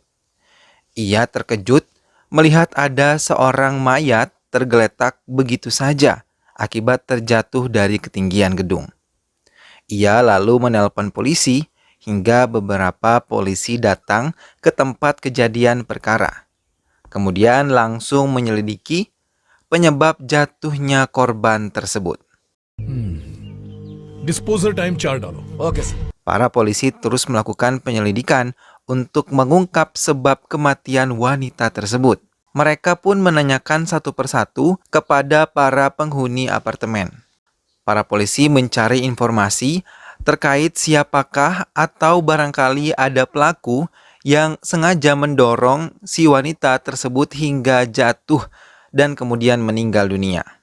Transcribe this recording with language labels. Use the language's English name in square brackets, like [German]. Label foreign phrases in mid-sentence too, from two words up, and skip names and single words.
[Indonesian] Ia terkejut melihat ada seorang mayat tergeletak begitu saja akibat terjatuh dari ketinggian gedung. Ia lalu menelpon polisi hingga beberapa polisi datang ke tempat kejadian perkara. Kemudian langsung menyelidiki penyebab jatuhnya korban tersebut. [English] disposal time [Hindi] 4 डालो। [English] okay sir. [Indonesian] Para polisi terus melakukan penyelidikan untuk mengungkap sebab kematian wanita tersebut. Mereka pun menanyakan satu persatu kepada para penghuni apartemen. Para polisi mencari informasi terkait siapakah atau barangkali ada pelaku yang sengaja mendorong si wanita tersebut hingga jatuh dan kemudian meninggal dunia.